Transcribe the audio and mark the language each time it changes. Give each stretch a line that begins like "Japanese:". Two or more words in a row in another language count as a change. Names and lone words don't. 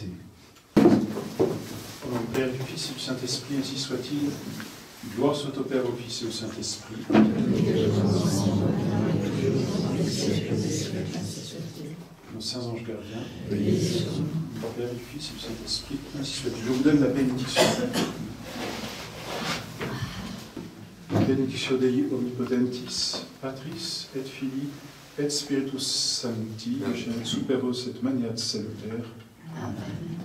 French: Au nom du Père, du Fils et du Saint-Esprit, ainsi soit-il. Gloire soit au Père, au Fils et au Saint-Esprit. Nos saints anges gardiens, du Père, du Fils et du Saint-Esprit, ainsi soit-il. Je vous donne la bénédiction.
Latin: Benedictio Dei omnipotentis, Patris et Filii et Spiritus Sancti, super et maniat salutaire. Amen.